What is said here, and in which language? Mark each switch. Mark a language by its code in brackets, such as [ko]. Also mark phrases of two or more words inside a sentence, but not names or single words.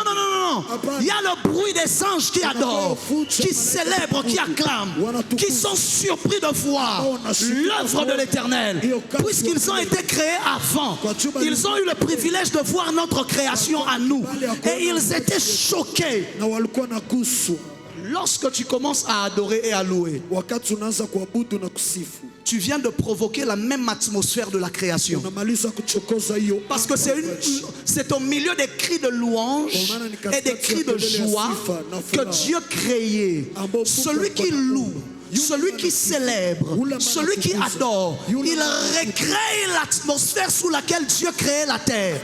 [fr] Il y a le bruit des anges qui adorent, qui célèbrent, qui acclament, qui sont surpris de voir l'œuvre de l'Éternel. Puisqu'ils ont été créés avant, ils ont eu le privilège de voir notre création à nous. Et ils étaient choqués. Lorsque tu commences à adorer et à louer, [sw] wakati unaanza kuabudu na kusifu, [fr] tu viens de provoquer la même atmosphère de la création. [sw] unamaliza kuchokoza hiyo. [fr] Parce que c'est au milieu des cris de louange et des cris de joie que Dieu créait. Celui qui loue, celui qui célèbre, celui qui adore, il recrée l'atmosphère sous laquelle Dieu créait la terre.